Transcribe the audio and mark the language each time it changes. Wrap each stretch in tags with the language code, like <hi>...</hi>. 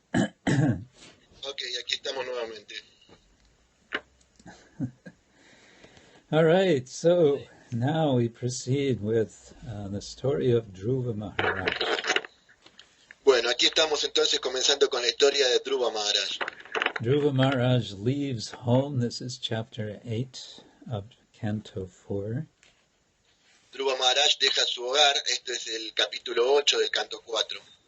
<es>Ok, aquí estamos nuevamente.</es> <en>All right, so now we proceed with the story of Dhruva Maharaj.</en> <es>Bueno, aquí estamos entonces comenzando con la historia de Dhruva Maharaj.</es> <en>Dhruva Maharaj leaves home. This is chapter 8 of Canto 4.</en> <es>Dhruva Maharaj deja su hogar, este es el capítulo 8 del canto 4.</es>